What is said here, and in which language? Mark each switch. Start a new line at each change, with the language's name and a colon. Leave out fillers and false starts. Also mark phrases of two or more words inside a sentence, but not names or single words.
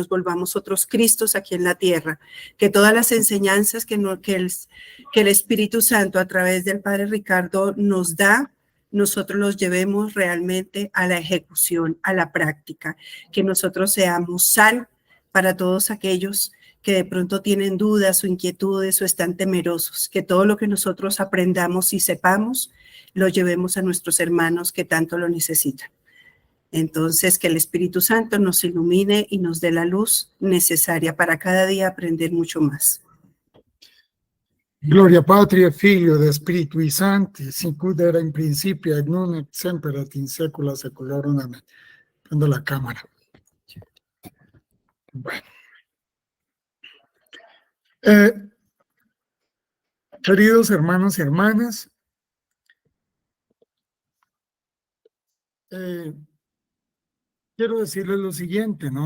Spanish: nos volvamos otros Cristos aquí en la tierra, que todas las enseñanzas que el Espíritu Santo a través del Padre Ricardo nos da, nosotros los llevemos realmente a la ejecución, a la práctica, que nosotros seamos sal para todos aquellos que de pronto tienen dudas o inquietudes o están temerosos, que todo lo que nosotros aprendamos y sepamos, lo llevemos a nuestros hermanos que tanto lo necesitan. Entonces, que el Espíritu Santo nos ilumine y nos dé la luz necesaria para cada día aprender mucho más.
Latin: Gloria Patri et Filio et Spiritui Sancti, sicut era in principio et nun et semper et in saecula saeculorum.
Spanish: Amén. Prendo la cámara. Bueno. Queridos hermanos y hermanas, quiero decirles lo siguiente, ¿no?